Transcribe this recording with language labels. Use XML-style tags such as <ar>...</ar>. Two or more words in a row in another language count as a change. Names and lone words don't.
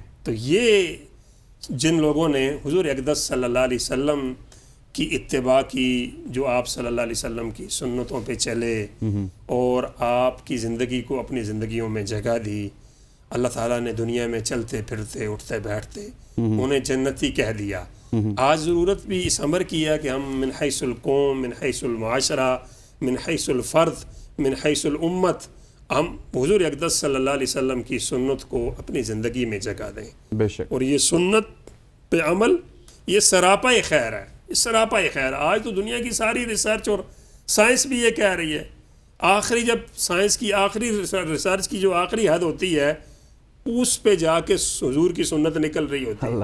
<ur>تو یہ جن لوگوں نے حضور اقدس</ur> <ar>صلی اللہ علیہ وسلم</ar> <ur>کی اتباع کی، جو آپ</ur> <ar>صلی اللہ علیہ وسلم</ar> <ur>کی سنتوں پہ چلے اور آپ کی زندگی کو اپنی زندگیوں میں جگہ دی، اللہ تعالیٰ نے دنیا میں چلتے پھرتے اٹھتے بیٹھتے انہیں جنتی کہہ دیا۔ آج ضرورت بھی اس امر کی ہے کہ ہم</ur> <ar>من حیث القوم، من حیث المعاشرہ، من حیث الفرد، من حیث الامت،</ar> <ur>ہم حضور اقدس</ur> <ar>صلی اللہ علیہ وسلم</ar> <ur>کی سنت کو اپنی زندگی میں جگہ دیں۔ بے شک۔ اور یہ سنت پہ عمل یہ سراپا خیر ہے، اس سراپا خیر۔ آج تو دنیا کی ساری ریسرچ اور سائنس بھی یہ کہہ رہی ہے آخری جب سائنس کی آخری ریسرچ کی جو آخری حد ہوتی ہے اس پہ جا کے حضور کی سنت نکل رہی ہوتی ہے.</ur>